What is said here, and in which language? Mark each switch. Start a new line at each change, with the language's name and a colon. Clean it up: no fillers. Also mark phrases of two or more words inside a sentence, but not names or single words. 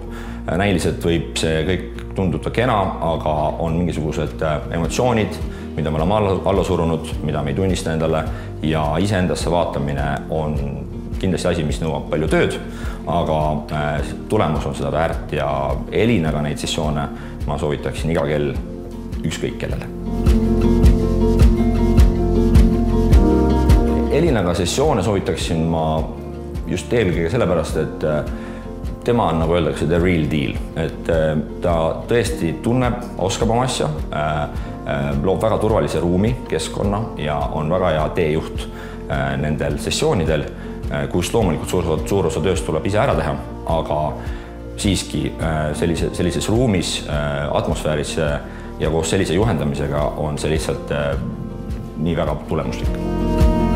Estonian: Näiliselt võib see kõik tunduda kena, aga on mingisugused emotsioonid, mida me oleme alla surunud, mida me ei tunnista endale ja iseendasse vaatamine on kindlasti asi, mis nõuab palju tööd, aga tulemus on seda väärt ja Elinaga neid sessioone ma soovitaksin iga kell ükskõik kellele. Elinaga sessioone soovitaksin ma just eelkõige sellepärast, et tema on, nagu öeldakse,
English: the real deal.
Estonian: Et ta tõesti tunneb, oskab oma asja, loob väga turvalise ruumi, keskkonna ja on väga hea teejuht nendel sessioonidel, kus loomulikult suur osa tööst tuleb ise ära teha, aga siiski sellises ruumis, atmosfääris ja koos sellise juhendamisega on see lihtsalt nii väga tulemuslik.